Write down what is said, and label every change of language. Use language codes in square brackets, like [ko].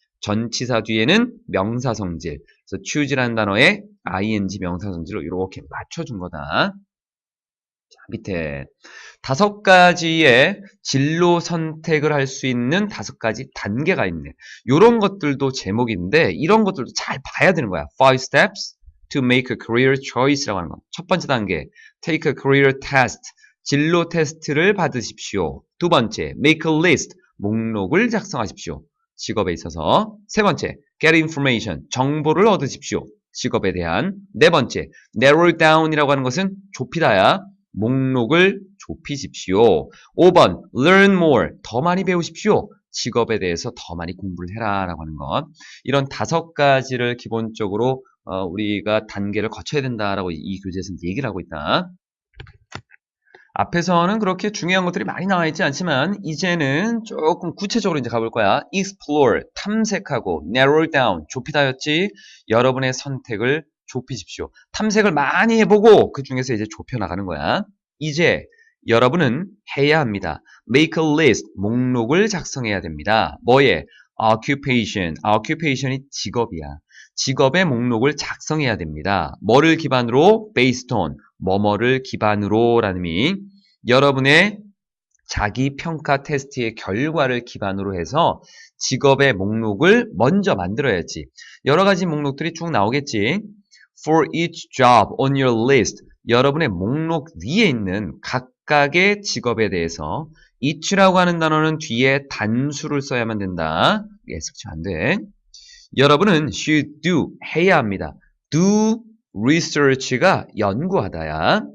[ko] 전치사 뒤에는 명사성질, 그래서 choose라는 단어에 ing 명사성질로 이렇게 맞춰준 거다. 자, 밑에 5가지의 진로 선택을 할 수 있는 5가지 단계가 있네. 이런 것들도 제목인데 이런 것들도 잘 봐야 되는 거야. [en] 5 steps to make a career choice [ko] 라고 하는 거. 첫 번째 단계, [en] take a career test. [ko] 진로 테스트를 받으십시오. 두 번째, [en] make a list. [ko] 목록을 작성하십시오. 직업에 있어서. 세 번째, [en] get information. [ko] 정보를 얻으십시오. 직업에 대한. 네 번째, narrow down이라고 하는 것은 좁히다야. 목록을 좁히십시오. 5번, [en] learn more. [ko] 더 많이 배우십시오. 직업에 대해서 더 많이 공부를 해라 라고 하는 것. 이런 5가지를 기본적으로 우리가 단계를 거쳐야 된다라고 이 교재에서 얘기를 하고 있다. 앞에서는 그렇게 중요한 것들이 많이 나와 있지 않지만 이제는 조금 구체적으로 이제 가볼 거야. explore, 탐색하고 narrow down, 좁히다였지. 여러분의 선택을 좁히십시오. 탐색을 많이 해보고 그 중에서 이제 좁혀나가는 거야. 이제 여러분은 해야 합니다. [en] make a list, [ko] 목록을 작성해야 됩니다. 뭐에? occupation, occupation이 직업이야. 직업의 목록을 작성해야 됩니다. 뭐를 기반으로? [en] based on, [ko] 뭐뭐를 기반으로 라는 의미. 여러분의 자기평가 테스트의 결과를 기반으로 해서 직업의 목록을 먼저 만들어야지. 여러 가지 목록들이 쭉 나오겠지. [en] For each job on your list. [ko] 여러분의 목록 위에 있는 각각의 직업에 대해서 each라고 하는 단어는 뒤에 단수를 써야만 된다. 예습치 안 돼. 여러분은 [en] should do, [ko] 해야 합니다. [en] do research [ko] 가 연구하다야.